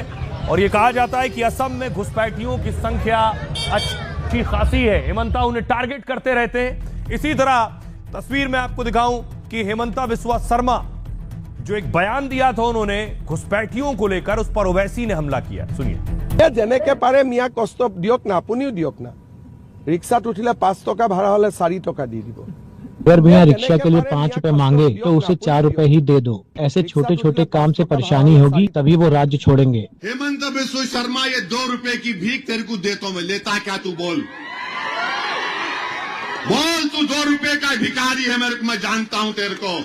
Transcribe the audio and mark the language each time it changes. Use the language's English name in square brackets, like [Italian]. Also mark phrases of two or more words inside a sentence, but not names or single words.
[Hindi] और ये कहा जाता है कि असम में घुसपैठियों की संख्या अच्छी खासी है। हेमंता उन्हें टारगेट करते रहते हैं। इसी तरह तस्वीर में आपको दिखाऊं कि हेमंता बिस्वा शर्मा जो एक बयान दिया था उन्होंने घुसपैठियों को लेकर, उस पर ओवैसी ने हमला किया। सुनिए। [Assamese] যেনেকে পাৰে মিয়া কষ্ট দিয়ক না, আপুনিও দিয়ক না। রিক্সাত উঠিলে 5 টকা ভাড়া হলে 4 টকা দি দিব। [Hindi] अगर भैया रिक्शा के लिए 5 रुपए मांगे तो उसे 4 रुपए ही दे दो। ऐसे छोटे छोटे काम से परेशानी होगी तभी वो राज्य छोड़ेंगे। हेमंत बिस्वा शर्मा, ये 2 रुपए की भीख तेरे को देता हूं मैं, लेता क्या तू? बोल तू 2 रुपए का भिखारी है, मेरे को, मैं जानता हूं तेरे को।